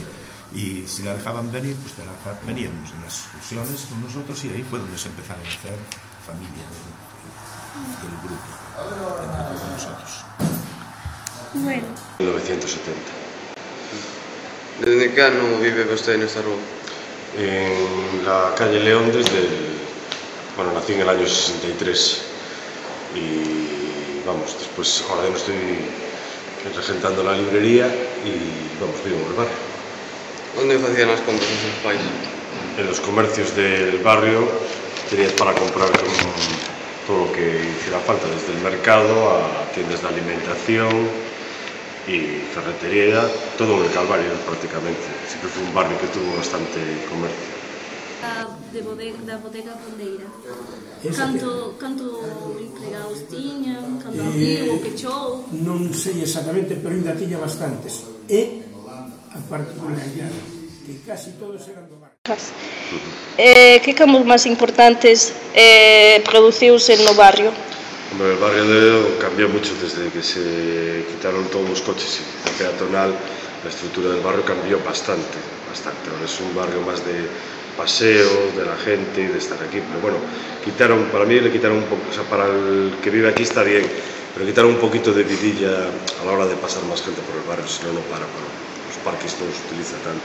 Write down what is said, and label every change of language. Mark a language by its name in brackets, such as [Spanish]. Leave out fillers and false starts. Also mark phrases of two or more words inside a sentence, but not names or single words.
[Spanish] Y si la dejaban venir, pues veníamos en las excursiones con nosotros, y ahí fue donde se empezaron a hacer familia del grupo, entre todos nosotros. Bueno. 1970. [Galician] Desde que ano vive vostede nesta rúa? [Spanish] En la calle León Bueno, nací en el año 63 y vamos, después ahora no estoy regentando la librería y vamos, vivo en el barrio. [Galician] Onde facían as compras os seus pais? [Spanish] En los comercios del barrio tenías para comprar todo lo que hiciera falta, desde el mercado a tiendas de alimentación y ferretería, todo en el Calvario prácticamente. Siempre fue un barrio que tuvo bastante comercio. [Galician] Da bodega Bandeira. Canto empregados tiñan, canto abriu, o pechou. Non sei exactamente, pero ainda tiña bastantes. E a particularidade que casi todos eran do barrio. Que campos máis importantes produciuse no barrio? [Spanish] Hombre, el barrio de León cambió mucho desde que se quitaron todos los coches y la peatonal. La estructura del barrio cambió bastante. Ahora es un barrio más de paseo de la gente y de estar aquí, pero bueno, para mí le quitaron un poco, o sea, para el que vive aquí está bien, pero quitaron un poquito de vidilla a la hora de pasar más gente por el barrio, si no, no para, los parques no los utiliza tanto.